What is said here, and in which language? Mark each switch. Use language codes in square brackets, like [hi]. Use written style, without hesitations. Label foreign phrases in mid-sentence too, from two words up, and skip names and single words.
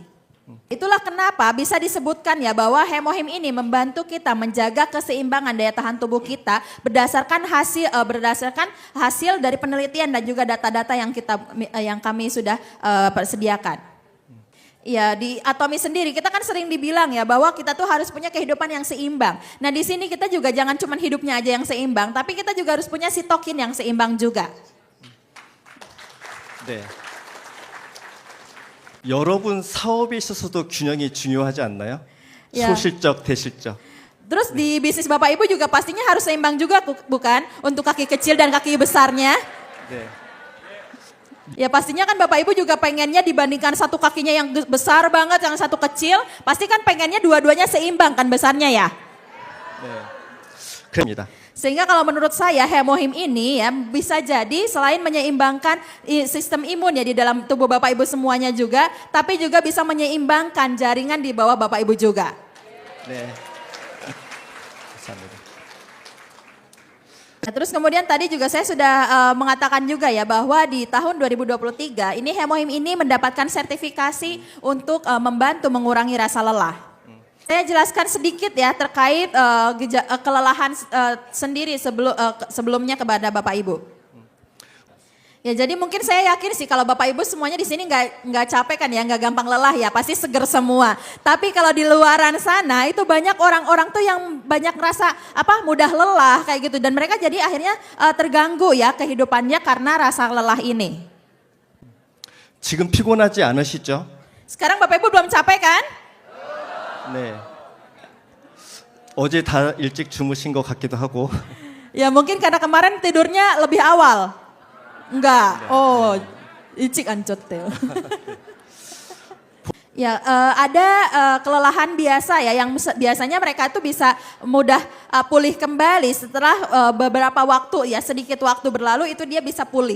[id] Itulah kenapa bisa disebutkan ya bahwa hemohim ini membantu kita menjaga keseimbangan daya tahan tubuh kita berdasarkan hasil dari penelitian dan juga data-data yang kami sudah persediakan. Ya, di Atomi sendiri kita kan sering dibilang ya bahwa kita tuh harus punya kehidupan yang seimbang. Nah, di sini kita juga jangan cuma hidupnya aja yang seimbang, tapi kita juga harus punya sitokin yang seimbang juga. [ko] 네. 여러분 사업에 있어서도 균형이 중요하지 않나요? 야. 소실적, 대실적. [id] Terus di bisnis Bapak Ibu juga pastinya harus seimbang juga bukan? Untuk kaki kecil dan kaki besarnya. [ko] 네. [id] Ya pastinya kan Bapak Ibu juga pengennya dibandingkan satu kakinya yang besar banget, yang satu kecil. Pasti kan pengennya dua-duanya seimbang kan besarnya ya. [ko] 네. 그럽니다. [id] Sehingga kalau menurut saya hemohim ini ya bisa jadi selain menyeimbangkan sistem imun ya di dalam tubuh Bapak Ibu semuanya juga, tapi juga bisa menyeimbangkan jaringan di bawah Bapak Ibu juga. [ko] 네. 감사합니다. [id] Nah, terus kemudian tadi juga saya sudah mengatakan juga ya bahwa di tahun 2023 ini hemohim ini mendapatkan sertifikasi untuk membantu mengurangi rasa lelah. Saya jelaskan sedikit ya terkait kelelahan sendiri sebelumnya kepada Bapak Ibu. Ya, jadi mungkin saya yakin sih kalau Bapak Ibu semuanya di sini nggak capek kan ya, nggak gampang lelah ya, pasti seger semua. Tapi kalau di luaran sana itu banyak orang-orang tuh yang banyak ngerasa mudah lelah kayak gitu dan mereka jadi akhirnya terganggu ya kehidupannya karena rasa lelah ini. [ko] 지금 피곤하지 않으시죠? [id] Sekarang Bapak Ibu belum capek kan? [ko] 네. 어제 다 일찍 주무신 것 같기도 하고. [id] Ya mungkin karena kemarin tidurnya lebih awal. Enggak. Oh, icik ancot teo. Ya, ada kelelahan biasa ya yang biasanya mereka itu bisa mudah pulih kembali setelah beberapa waktu ya, sedikit waktu berlalu itu dia bisa pulih.